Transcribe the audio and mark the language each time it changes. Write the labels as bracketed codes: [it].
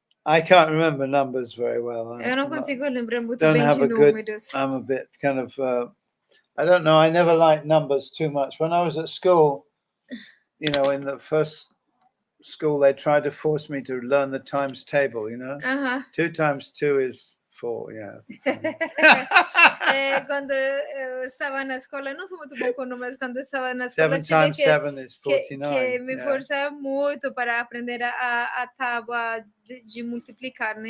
[en] I can't remember numbers very well. [pt] Eu não consigo lembrar muito bem de números. [en] I'm a bit kind of, I don't know, I never liked numbers too much. When I was at school, you know, in the first school, they tried to force me to learn the times table, you know? 2 times 2 is 4, yeah. [pt] Quando eu estava na escola, eu não sou muito bom com números, quando eu estava na escola, [en] 7 times 7 is 49. [pt] Que me forçava muito para aprender a tábua de multiplicar, né?